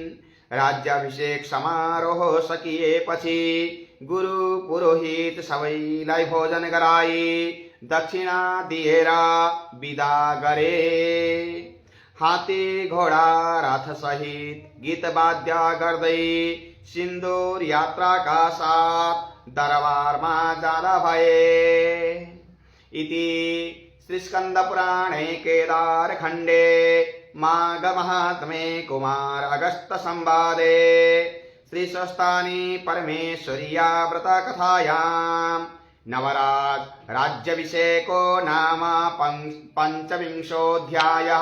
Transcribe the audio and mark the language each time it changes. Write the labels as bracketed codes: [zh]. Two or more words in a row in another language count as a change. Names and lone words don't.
[ne] राज्याभिषेक समारोह सकिएपछि गुरु पुरोहित सबैलाई भोजन गराई दक्षिणा दिएर विदा गरे. हात्ती घोडा रथ सहित गीत वाद्य गर्दै सिन्दूर यात्राका साथ दरबारमा जाँदा भए. [sa] इति श्री स्कंद पुराणे केदार खण्डे माघ महात्मे कुमार अगस्त संवादे श्री स्वस्तानी परमेश्वर्या व्रत कथायां नवराज राज्याभिषेको नाम पंचविंशोऽध्यायः.